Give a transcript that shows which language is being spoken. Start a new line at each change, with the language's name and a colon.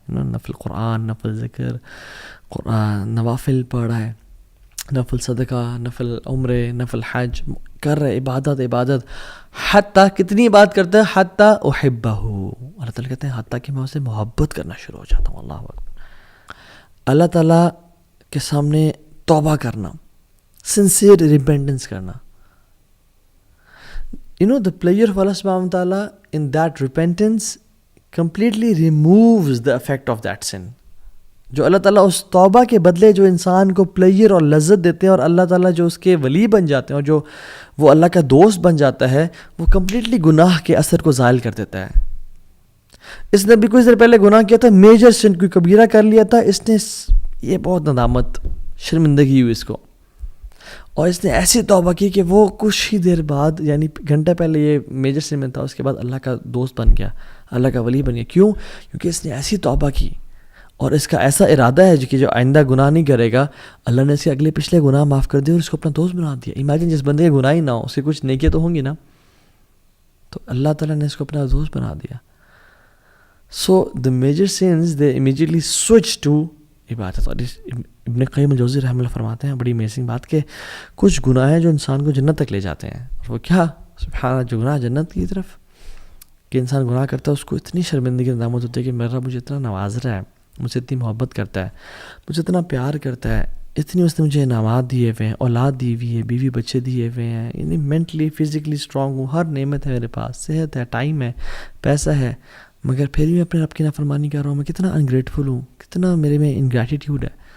Urdu: نفل قرآن، نفل ذکر، قرآن، نوافل پڑھ رہا ہے، نفل صدقہ، نفل عمرے، نفل حج کر رہے، عبادت. حتیٰ کتنی بات کرتا ہے، حتیٰ احبہ. اللہ تعالیٰ کہتے ہیں حتیٰ کہ میں اسے محبت کرنا شروع ہو جاتا ہوں. اللہ اکبر. اللہ تعالیٰ کے سامنے توبہ کرنا، سنسیئر ریپینٹنس کرنا.
English: the pleasure of Allah subhanahu wa ta'ala in that repentance completely removes the effect of that sin.
Urdu: جو اللہ تعالیٰ اس توبہ کے بدلے جو انسان کو پلیئر اور لذت دیتے ہیں، اور اللہ تعالیٰ جو اس کے ولی بن جاتے ہیں اور جو وہ اللہ کا دوست بن جاتا ہے، وہ کمپلیٹلی گناہ کے اثر کو زائل کر دیتا ہے. اس نے بھی کچھ دیر پہلے گناہ کیا تھا، میجر سن، کوئی کبیرہ کر لیا تھا، اس نے یہ بہت ندامت، شرمندگی ہوئی اس کو، اور اس نے ایسی توبہ کی کہ وہ کچھ ہی دیر بعد، یعنی گھنٹہ پہلے یہ میجر سن میں تھا، اس کے بعد اللہ کا دوست بن گیا، اللہ کا ولی بن گیا. کیوں؟ کیونکہ اس نے ایسی توبہ کی اور اس کا ایسا ارادہ ہے کہ جو آئندہ گناہ نہیں کرے گا. اللہ نے اس کے اگلے پچھلے گناہ معاف کر دیے اور اس کو اپنا دوست بنا دیا. امیجن جس بندے کے گناہ ہی نہ ہو، اس کے کچھ نیکیاں تو ہوں گی نا، تو اللہ تعالیٰ نے اس کو اپنا دوست بنا دیا.
English: So the major sins they immediately switch to عبادت.
Urdu: اور ابن قیم الجوزی رحمہ اللہ فرماتے ہیں بڑی امیزنگ بات کہ کچھ گناہ ہیں جو انسان کو جنت تک لے جاتے ہیں. اور وہ کیا؟ سبحان اللہ، جو گناہ جنت کی طرف، کہ انسان گناہ کرتا ہے اس کو اتنی شرمندگی ندامت ہوتی ہے کہ میرا مجھے اتنا نواز رہا ہے، مجھے اتنی محبت کرتا ہے، مجھے اتنا پیار کرتا ہے، اتنی اس نے مجھے انعامات دیے ہوئے ہیں، اولاد دی ہوئی ہے، بیوی بچے دیے ہوئے ہیں، یعنی مینٹلی فزیکلی اسٹرانگ ہوں، ہر نعمت ہے میرے پاس، صحت ہے، ٹائم ہے، پیسہ ہے، مگر پھر بھی میں اپنے رب کی نافرمانی کر رہا ہوں. میں کتنا انگریٹفل ہوں، کتنا میرے میں انگریٹیٹیوڈ ہے.